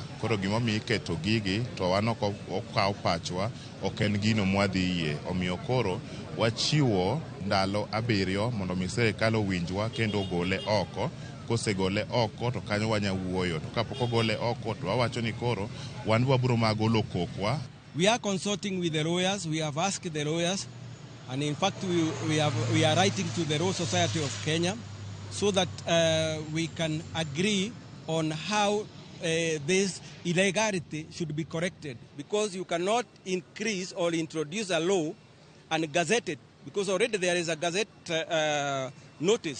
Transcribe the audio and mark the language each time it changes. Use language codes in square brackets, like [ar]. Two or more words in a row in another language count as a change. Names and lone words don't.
[luo] Koro gimomiyo iketo gigi to wan ok okaw pachwa, ok en gino mwadhi yie. Omiyo koro wachiwo ndalo 7 mondo mi sirkal owinjwa kendo gole oko. Kosegole oko to kanyo wanya wuoyo, to kapok ogole oko to wawacho ni koro wan wabiro magolo kokwa. [en] We are consulting with the lawyers. We have asked the lawyers, and in fact we are writing to the Law Society of Kenya so that we can agree on how this illegality should be corrected, because you cannot increase or introduce a law and gazette it, because already there is a gazette notice.